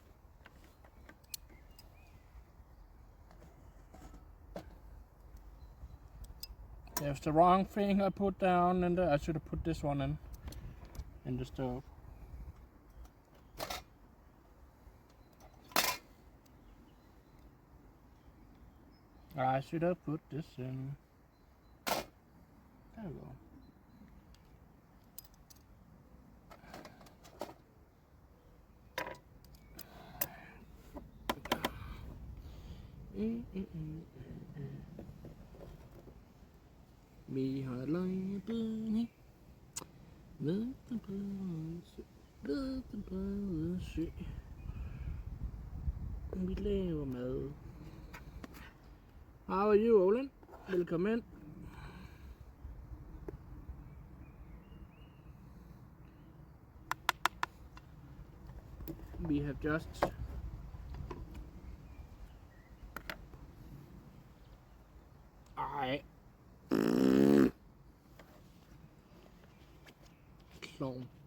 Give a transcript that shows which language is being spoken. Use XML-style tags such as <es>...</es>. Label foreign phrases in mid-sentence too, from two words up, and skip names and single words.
<en>There's the wrong thing I put down, and I should have put this one in the stove. I should have put this in. There we go.</en> <da>Vi har lejrebåden her ved den brede sø, ved den brede sø. Vi laver mad.</da> <en>How are you, Olin? Welcome in. We have just clone.</en>